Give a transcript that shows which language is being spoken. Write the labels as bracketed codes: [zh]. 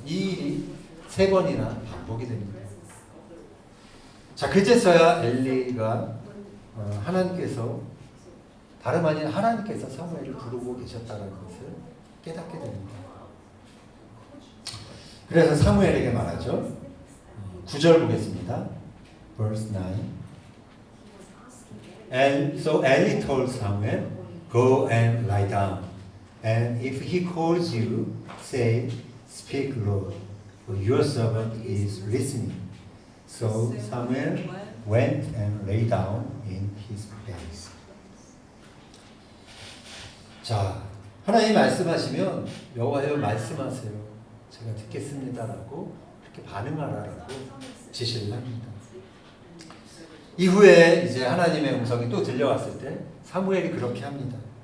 [ko] 이 일이 3번이나 반복이 됩니다. 자, 그제서야 엘리가 하나님께서 다름 아닌 하나님께서 사무엘을 부르고 계셨다는 것을 깨닫게 됩니다. 그래서 사무엘에게 말하죠. 9절 보겠습니다. Verse 9. [en] And so Eli told Samuel, "Go and lie down, and if he calls you, say, Speak, Lord, for your servant is listening." So Samuel went and lay down in his place. [ko] 자, 하나님 말씀하시면 여호와여 말씀하세요. 제가 듣겠습니다라고 이렇게 반응하라라고 지시를 합니다. 이후에 이제 하나님의 음성이 또 들려왔을 때 사무엘이 그렇게 합니다.